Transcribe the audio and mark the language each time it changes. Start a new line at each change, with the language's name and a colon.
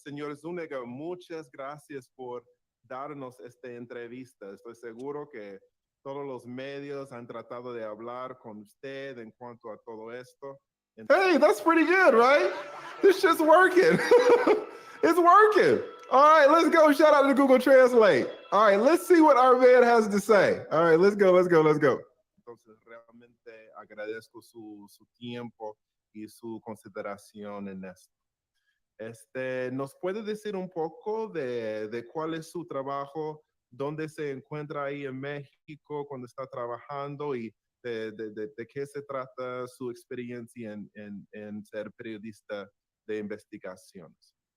Spanish: Señor Zuniga, muchas gracias por darnos esta entrevista. Estoy seguro que todos los medios han tratado de hablar con usted en cuanto a todo esto.
English: Hey, that's pretty good, right? This shit's working. It's working. All right, let's go. Shout out to Google Translate. All right, let's see what our man has to say. All right, let's go.
Spanish: Entonces, realmente agradezco su tiempo y su consideración en esto. ¿Nos puede decir un poco de cuál es su trabajo, dónde se encuentra ahí en México cuando está trabajando y de qué se trata su experiencia en ser periodista de investigaciones?